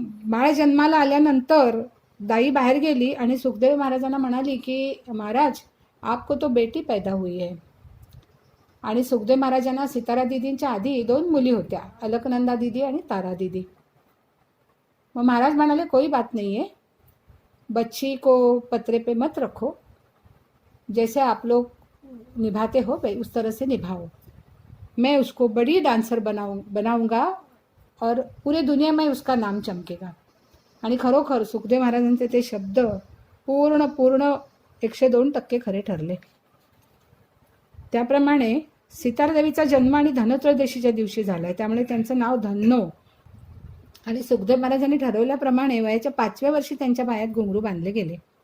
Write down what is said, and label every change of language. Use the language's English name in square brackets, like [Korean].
[Marathi] बाळ जन्माला आल्यानंतर दाई बाहेर गेली आणि सुखदेव महाराजांना म्हणाली की महाराज [Hindi] आपको तो बेटी पैदा हुई है. [Marathi] आणि सुखदेव महाराजांना सितारा दीदींच्या आधी 2 मुली होत्या, अलकनंदा दीदी आणि तारा दीदी. मग महाराज म्हणाले [Hindi] कोई बात नहीं है, बच्ची को पत्रे पे मत रखो, जैसे आप लोग निभाते हो उस तरह से निभाओ. मैं उसको बड़ी डांसर बनाऊंगा और पूरे दुनिया में उसका नाम चमकेगा. [Marathi] आणि खरोखर सुखदेव महाराजांचे ते शब्द पूर्ण 102% खरे ठरले. त्याप्रमाणे सितारा देवीचा जन्म आणि धनत्रयोदशीच्या दिवशी झाला आहे, त्यामुळे त्यांचं नाव धन्नो. आणि सुखदेव महाराजांनी ठरवल्याप्रमाणे वयाच्या 5व्या वर्षी त्यांच्या पायात घुंगरू बांधले गेले.